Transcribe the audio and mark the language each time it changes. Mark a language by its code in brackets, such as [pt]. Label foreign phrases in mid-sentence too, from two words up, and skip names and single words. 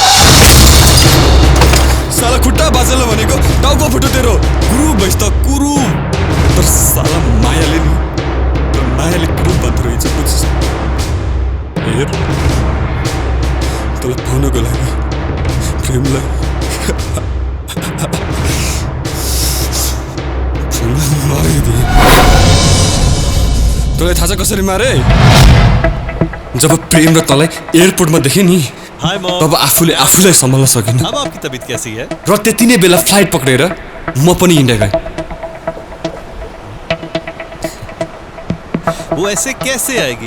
[ne] साला खुट्टा बाजेल भनेको टाउको फुट्यो तेरो गुरु भइस् त कुरु तर साला मायाले नि तर मायाले किन बन्द रहेछ बुझ्छ हेर तँलाई पाउनको लागि प्रेमलाई मारिदिए। तँलाई थाहा छ कसरी मारे? जब प्रेम र तँलाई एयरपोर्टमा देखेँ नि तब आफूले आफूलाई सम्हाल्न सकिनँ। [hi] अब आपकी तबीयत कैसी है? [ne] र त्यति नै बेला फ्लाइट पक्रेर म पनि इन्डिया गएँ। [hi] वो ऐसे कैसे आएगी?